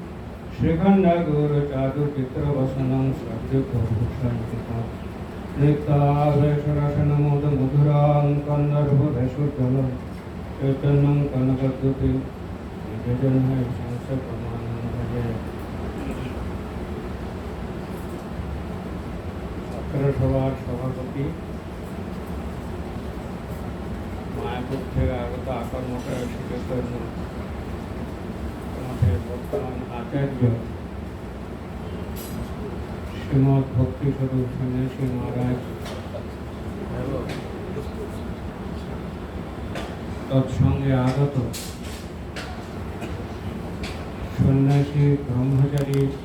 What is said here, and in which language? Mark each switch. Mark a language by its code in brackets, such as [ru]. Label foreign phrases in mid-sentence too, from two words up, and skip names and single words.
[sa] श्रीखण्डगुरुचारुचित्रवसनं सद्यभूषणितां नित्यावेशरसनमोदमधुरां कन्दर्पभेषुजलं चैतन्यं कनकद्युतिं निजजन्मय संसप्रमाणं भजे। [bn] ছাত্রসভার সভাপতি মায়াপুর থেকে আগত আকার মঠের শিক্ষক মঠের বর্তমান আচার্য শ্রীমৎ ভক্তি স্বরূপ সন্ন্যাসী মহারাজ তৎসঙ্গে আগত সন্ন্যাসী ব্রহ্মচারী